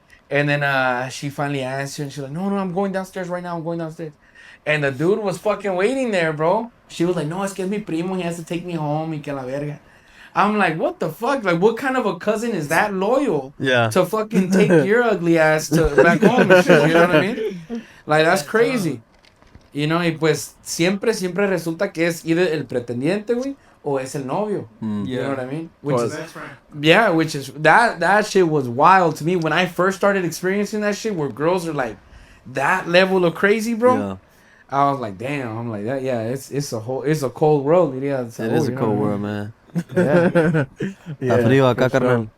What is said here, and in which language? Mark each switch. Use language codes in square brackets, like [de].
[en] And then she finally answered, and she's like, no, I'm going downstairs right now. I'm going downstairs. And the dude was fucking waiting there, bro. She was like, [es] no, es que es mi primo. [en] He has to take me home. [es] Y que la verga. [en] I'm like, what the fuck? Like, what kind of a cousin is that loyal Yeah. to fucking take your ugly ass to back home and shit? You know what I mean? Like, that's crazy. You know, [es] y pues siempre resulta que es either el pretendiente, güey, o es el novio. [en] You know what I mean? Which is that shit was wild to me when I first started experiencing that shit where girls are like that level of crazy, bro. Yeah. I was like, damn. I'm like that. Yeah, it's a cold world. It It is a cold world, man. Yeah. [es] Está frío acá, carnal.